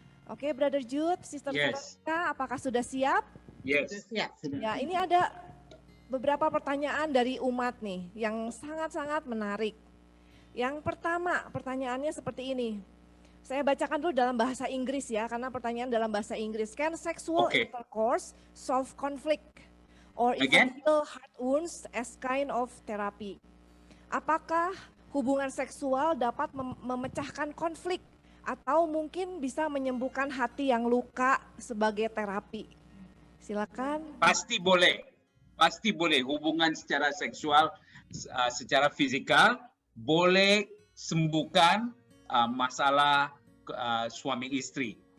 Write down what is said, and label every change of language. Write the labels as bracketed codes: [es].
[id] Oke, Brother Jude, Sister Veronica, apakah sudah siap? [en] Yes. [id] Ya. Ya, ini ada beberapa pertanyaan dari umat nih yang sangat-sangat menarik. Yang pertama, pertanyaannya seperti ini. Saya bacakan dulu dalam bahasa Inggris ya, karena pertanyaan dalam bahasa Inggris. [en] Can sexual intercourse solve conflict or even heal heart wounds as kind of therapy? [id] Apakah hubungan seksual dapat memecahkan konflik atau mungkin bisa menyembuhkan hati yang luka sebagai terapi? Silakan. [ms] Pasti boleh. Pasti boleh. Hubungan secara seksual, secara fisikal boleh sembuhkan masalah suami istri.